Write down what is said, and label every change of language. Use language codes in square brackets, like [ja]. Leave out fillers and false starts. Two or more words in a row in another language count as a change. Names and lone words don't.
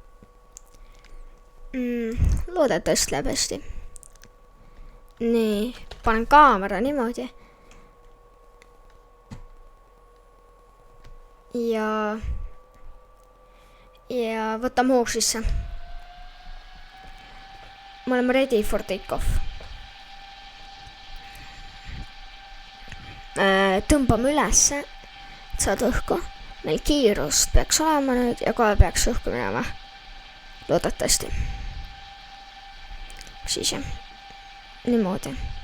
[et] Loodetavasti läheb hästi. Nii, panen kaamera niimoodi. Ja võtame hoog sisse. Me oleme [en] ready for take-off. [et] Tõmbame ülesse, et saad õhku. Meil kiirust peaks olema nüüd ja kohe peaks õhku minema. Loodetavasti. Siis jah. Niimoodi.